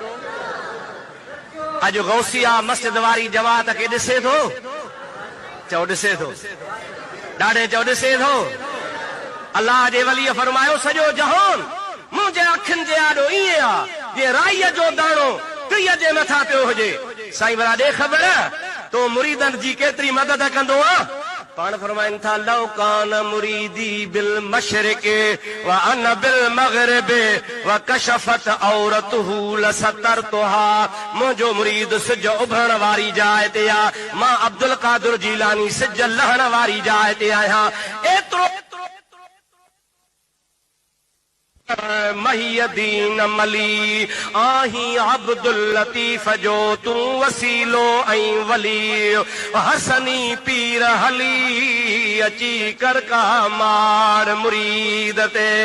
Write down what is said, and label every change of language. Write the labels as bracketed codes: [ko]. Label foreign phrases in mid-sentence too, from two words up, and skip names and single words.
[sd] अॼु गौसिया मस्जिद वारी जमात खे ॾिसे थो, चओ ॾिसे थो, ॾाढे चओ ॾिसे थो। अलाह जे वलीअ फरमायो सॼो जहान मुंहिंजे अखियुनि जे आॾो ईअं आहे जीअं राईअ जो दाणो टीह जे मथां पियो हुजे। साईं भला ॾे ख़बर तो मुरीदनि जी केतिरी मदद कंदो आहे। पाण फरमाइनि था, [ar] لو كان مريدي بالمشرق و أنا بالمغرب و كشفت عورته لسترتها. [sd] मुंहिंजो मुरीद सिज उभरण वारी जाइ ते आहे, मां अब्दुल कादिर जीलानी सिज लहण वारी जाइ ते आहियां। एतिरो महियदीन मली आही अब्दुल लतीफ जो तूं वसीलो ऐं वली, हसनी पीर हली अची कर का मार मुरीद ते।